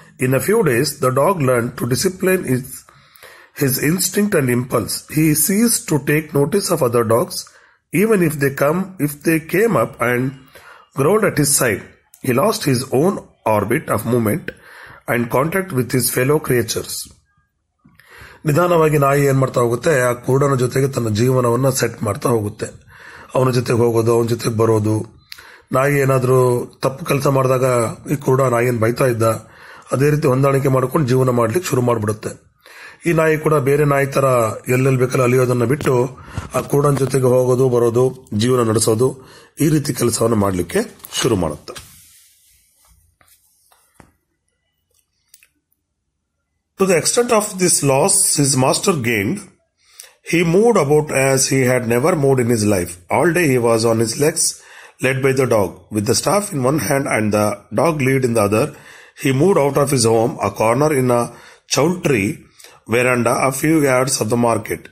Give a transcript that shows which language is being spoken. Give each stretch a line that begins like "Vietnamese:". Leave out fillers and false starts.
English: In a few days, the dog learned to discipline his instinct and impulse. He ceased to take notice of other dogs, even if they came up and growled at his side. He lost his own orbit of movement and contact with his fellow creatures.
Kannada: ನಿಧಾನವಾಗಿ ನಾಯಿ ಏನ್ ಮಾಡ್ತಾ ಹೋಗುತ್ತೆ, ಆ ಕುರುಡನ ಜೊತೆಗೆ ತನ್ನ ಜೀವನವನ್ನ set ಮಾಡ್ತಾ ಹೋಗುತ್ತೆ. ಅವನ ಜೊತೆಗೆ ಹೋಗೋದು, ಅವನ ಜೊತೆಗೆ ಬರೋದು. ನಾಯಿ ಏನಾದ್ರೂ ತಪ್ಪು ಕೆಲಸ ಮಾಡಿದಾಗ ಈ ಕುರುಡ ನಾಯಿಯನ್ನು ಬೈತಾ ಇದ್ದ, ಅದೇ ರೀತಿ ಹೊಂದಾಣಿಕೆ ಮಾಡ್ಕೊಂಡು ಜೀವನ ಮಾಡ್ಲಿಕ್ಕೆ ಶುರು ಮಾಡ್ಬಿಡುತ್ತೆ. ಈ ನಾಯಿ ಕೂಡ ಬೇರೆ ನಾಯಿ ತರ ಎಲ್ಲೆಲ್ಲಿ ಬೇಕಲ್ಲ ಅಲಿಯೋದನ್ನ ಬಿಟ್ಟು ಆ ಕುರುಡನ ಜೊತೆಗೆ ಹೋಗೋದು, ಬರೋದು, ಜೀವನ ನಡೆಸೋದು, ಈ ರೀತಿ ಕೆಲಸವನ್ನು ಮಾಡ್ಲಿಕ್ಕೆ ಶುರು ಮಾಡುತ್ತೆ.
English: To the extent of this loss his master gained, he moved about as he had never moved in his life. All day he was on his legs, led by the dog. With the staff in one hand and the dog lead in the other, he moved out of his home, a corner in a chowtry veranda a few yards of the market.